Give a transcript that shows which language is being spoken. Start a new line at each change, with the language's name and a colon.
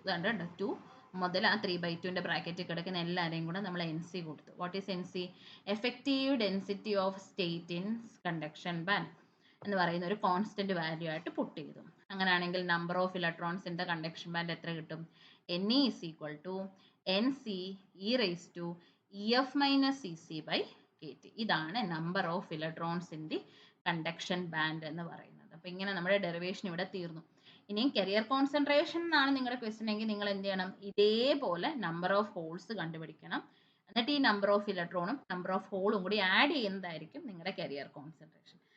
Malayalam: അതുകൊണ്ട് 2 മുതൽ ആ 3/2ന്റെ ബ്രാക്കറ്റിൽ കിടക്കുന്ന എല്ലാവരെയും കൂടെ നമ്മൾ എൻ സി കൊടുത്തു.
English: What is N C?
Malayalam: Effective density of state in conduction band എന്ന് പറയുന്ന ഒരു കോൺസ്റ്റന്റ് വാല്യൂ ആയിട്ട് പുട്ട് ചെയ്തു. അങ്ങനെയാണെങ്കിൽ number of electrons in the conduction band എത്ര കിട്ടും?
English: Ne is equal to nc e raised to ef minus ec by kT.
Malayalam: ഇതാണ് number of electrons in the conduction band എന്ന് പറയുന്നത്. അപ്പോൾ ഇങ്ങനെ നമ്മുടെ ഡെറിവേഷൻ ഇവിടെ തീർന്നു. ഇനിയും കരിയർ കോൺസെൻട്രേഷൻ എന്നാണ് നിങ്ങളുടെ ക്വസ്റ്റൻ എങ്കിൽ നിങ്ങൾ എന്ത് ചെയ്യണം? ഇതേപോലെ നമ്പർ ഓഫ് ഹോൾസ് കണ്ടുപിടിക്കണം. എന്നിട്ട് ഈ നമ്പർ ഓഫ് ഇലക്ട്രോണും നമ്പർ ഓഫ് ഹോളും കൂടി ആഡ് ചെയ്യുന്നതായിരിക്കും നിങ്ങളുടെ കരിയർ കോൺസെൻട്രേഷൻ.